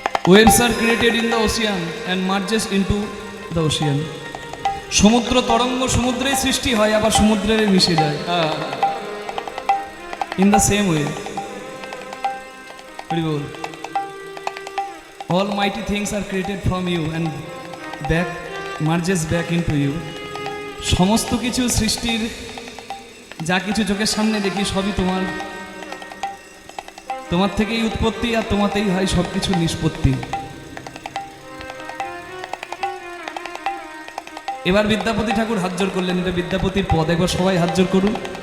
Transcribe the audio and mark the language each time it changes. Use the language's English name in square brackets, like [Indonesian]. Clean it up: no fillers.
[English] Waves are created in the ocean and merges into the ocean. [Bangla] সমুদ্র তরঙ্গ সমুদ্রে সৃষ্টি হয়, আবার সমুদ্রে মিশে যায়। [English] in the same way. [Bangla] Hari Bol. [English] All mighty things are created from you and back merges back into you. [Bangla] সমস্ত কিছু সৃষ্টির যা কিছু চোখের সামনে দেখি সবই তোমার থেকেই উৎপত্তি আর তোমাতেই হয় সব কিছু নিষ্পত্তি। এবার বিদ্যাপতি ঠাকুর হাত জোর করলেন, এটা বিদ্যাপতির পদ, একবার সবাই হাত জোর করুন।